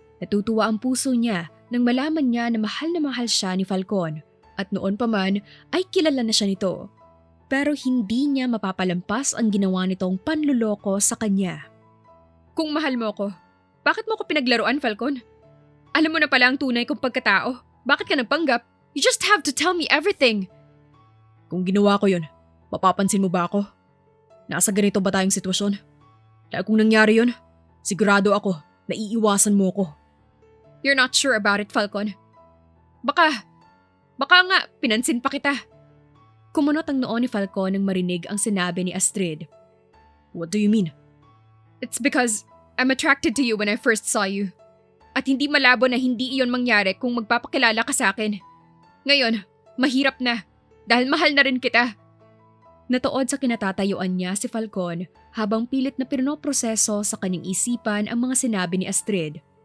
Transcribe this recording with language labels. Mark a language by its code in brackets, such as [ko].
[tl] Natutuwa ang puso niya nang malaman niya na mahal siya ni Falcon. At noon pa man ay kilala na siya nito. Pero hindi niya mapapalampas ang ginawa nitong panluloko sa kanya. Kung mahal mo ko, bakit mo ko pinaglaruan, Falcon? Alam mo na pala ang tunay kong pagkatao. Bakit ka nagpanggap? [en] You just have to tell me everything. [tl] Kung ginawa ko yun, mapapansin mo ba ako? Nasa ganito ba tayong sitwasyon? Dahil kung nangyari yun, sigurado ako na iiwasan mo ko. [en] You're not sure about it, Falcon. [tl] Baka nga pinansin pa kita. Kumunot ang noo ni Falcon nang marinig ang sinabi ni Astrid. [en] What do you mean? It's because I'm attracted to you when I first saw you. [tl] At hindi malabo na hindi iyon mangyari kung magpapakilala ka sa akin. Ngayon, mahirap na dahil mahal na rin kita. Natuod sa kinatatayuan niya si Falcon habang pilit na pinoproseso sa kanyang isipan ang mga sinabi ni Astrid.